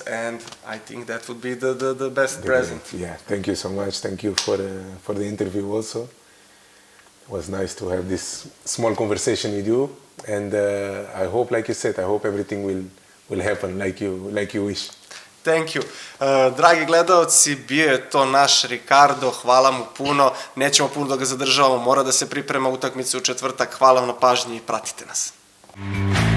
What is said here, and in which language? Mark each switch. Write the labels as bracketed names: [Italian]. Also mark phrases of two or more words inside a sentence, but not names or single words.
[English] And I think that would be the best present. Yeah, thank you so much. Thank you for the interview also. It was nice to have this small conversation with you. And I hope, like you said, I hope everything will happen like you wish. Thank you. [Serbian] Dragi gledalci, bio je to naš Rikardo, hvala mu puno, nećemo puno da ga zadržavamo, mora da se priprema utakmice u četvrtak, hvala vam na pažnji i pratite nas.